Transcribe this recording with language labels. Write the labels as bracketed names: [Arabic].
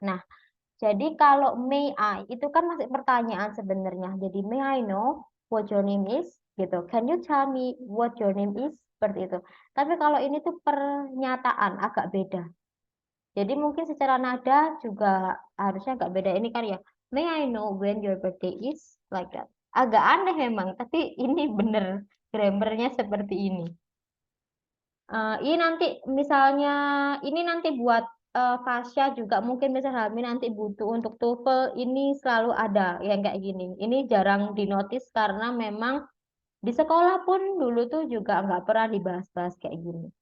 [Indonesian] Nah, jadi kalau [English] may I, [Indonesian] itu kan masih pertanyaan sebenarnya. Jadi [English] may I know what your name is, [Indonesian] gitu. [English] Can you tell me what your name is? [Indonesian] Seperti itu. Tapi kalau ini tuh pernyataan, agak beda. Jadi mungkin secara nada juga harusnya agak beda. Ini kan ya, [English] may I know when your birthday is, like that. [Indonesian] Agak aneh memang, tapi ini bener grammarnya seperti ini. Ini nanti misalnya, ini nanti buat Fasya juga mungkin misalnya Helmi nanti butuh untuk TOEFL, ini selalu ada yang kayak gini. Ini jarang dinotis karena memang di sekolah pun dulu tuh juga nggak pernah dibahas-bahas kayak gini.